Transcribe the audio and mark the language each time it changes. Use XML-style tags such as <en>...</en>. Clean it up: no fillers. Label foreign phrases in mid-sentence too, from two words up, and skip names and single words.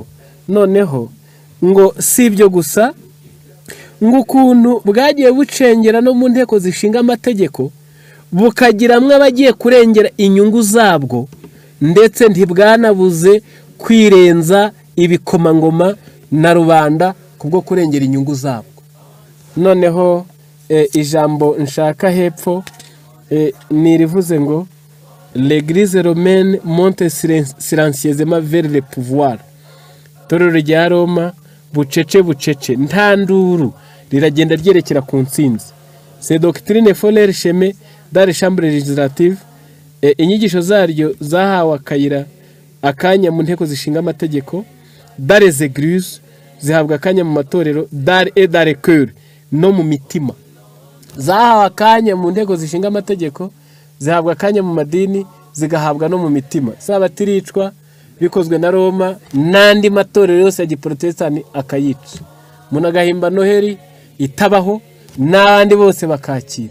<rw>Noneho ngo si ibyo gusa, ngo ukuntu bwagiye bucengera no mu nteko zishinga amategeko bukagiramwe abagiye kurengera inyungu zabwo, ndetse ntibwanabuze kwirenza ibikomangoma na rubanda kubwo kurengera inyungu zabwo. Noneho ijambo nshaka hepfo ni rivuze ngo</rw> <fr>l'Église romaine monte silencieusement vers le pouvoir.</fr> <rw>Itorero rya Roma bucece nta nduru riragenda ryerekera ku ntsinzi.</rw> <fr>Ces doctrines font leur chemin dans les chambres législatives.</fr> <rw>Inyigisho zaryo zahawe akanya mu nteko zishinga amategeko,</rw> <fr>dans les églises</fr> <rw>zihabwa akanya mu matorero,</rw> <fr>dans les cœurs</fr> <rw>no mu mitima. Zahawe akanya mu nteko zishinga amategeko, zihabwa akanya mu madini, zigahabwa no mu mitima. Sabato iricwa bikozwe na Roma n'andi matorero yose ya giprotestani akayica. Umuntu agahimba Noheli itabaho n'abandi bose bakakira.</rw>